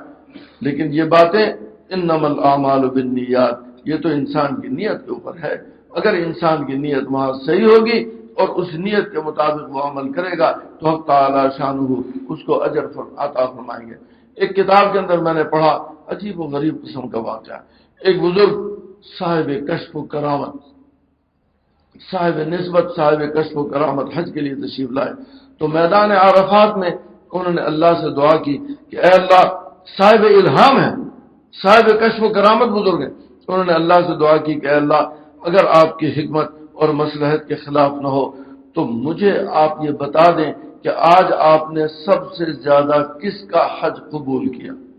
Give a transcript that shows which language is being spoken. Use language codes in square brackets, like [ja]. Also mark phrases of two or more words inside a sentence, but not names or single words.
[ur] لیکن یہ باتیں [ar] انما الاعمال بالنیات، [ur] یہ تو انسان کی نیت کے اوپر ہے۔ اگر انسان کی نیت وہاں صحیح ہوگی اور اس نیت کے مطابق وہ عمل کرے گا تو حق تعالی شانہ اس کو اجر عطا فرمائیں گے۔ ایک کتاب کے اندر میں نے پڑھا، عجیب و غریب قسم کا واقعہ، ایک بزرگ صاحب کشف و کرامت، صاحب نسبت، صاحب کشف و کرامت حج کے لیے تشریف لائے، تو میدان عرفات میں انہوں نے اللہ سے دعا کی کہ اے اللہ، صاحب الہام ہے، صاحب کشف و کرامت بزرگ ہیں، انہوں نے اللہ سے دعا کی کہ اے اللہ اگر آپ کی حکمت اور مصلحت کے خلاف نہ ہو تو مجھے آپ یہ بتا دیں کہ آج آپ نے سب سے زیادہ کس کا حج قبول کیا۔